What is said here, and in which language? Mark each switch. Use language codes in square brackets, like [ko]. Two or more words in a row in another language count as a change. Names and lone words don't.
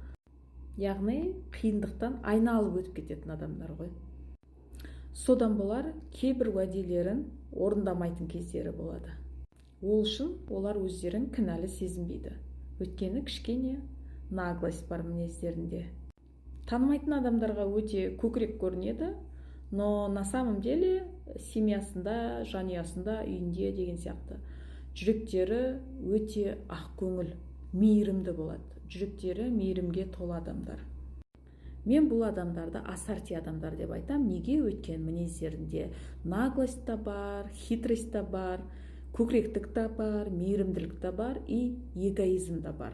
[kk] Яғни қиындықтан айналып өтіп кететін адамдар ғой. Содан болар кейбір уәделерін орындамайтын кездері болады. Ол үшін олар өздерін кінәлі сезінбейді. Өйткені кішкене наглость бар мінездерінде. Танымайтын адамдарға өте көкірек көрінеді, [ru] но на самом деле [kk] семьясында, жанұясында, үйінде деген сияқты жүректері өте ақ көңіл, мейірімді болады. Жүректері мейірімге толы адамдар. Мен бұл адамдарды ассорти адамдар деп айтам. Неге? Өйткені мінездерінде наглость та бар, хитрость та бар, көкіректік та бар, мейірімділік та бар [ru] и эгоизм [kk] да бар.